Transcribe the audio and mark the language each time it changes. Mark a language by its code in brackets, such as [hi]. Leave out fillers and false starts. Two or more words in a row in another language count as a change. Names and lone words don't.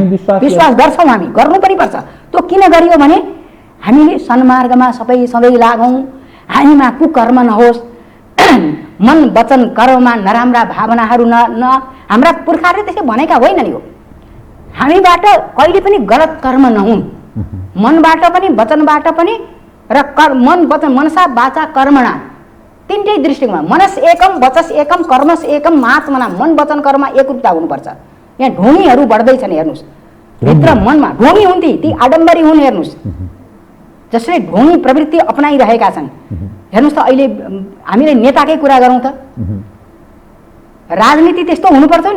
[ne] विश्वास गर्छौँ, हामी गर्नु पनि पर्छ। त्यो किन गरियो भने हामीले सन्मार्गमा सधैँ लागौँ, हामीमा कुकर्म नहोस्, मन वचन कर्ममा नराम्रा भावनाहरू न हाम्रा पुर्खाहरूले त्यसै भनेका होइन नि हो। हामीबाट कहिले पनि गलत कर्म नहुन्, मनबाट पनि वचनबाट पनि र मन वचन [sa] मनसा वाचा कर्मणा [ne] तीनटै दृष्टिकोणमा [sa] मनस एकम वचस एकम कर्मस एकम महात्मना, [ne] मन वचन कर्ममा एकरूपता हुनुपर्छ। यहाँ ढोङीहरू बढ्दैछन्, हेर्नुहोस् भित्र मनमा ढोङी हुन्थे, ती आडम्बरी हुन्। हेर्नुहोस् जसले ढोङी प्रवृत्ति अपनाइरहेका छन्। हेर्नुहोस् त अहिले हामीले नेताकै कुरा गरौँ त, राजनीति त्यस्तो हुनुपर्छ नि।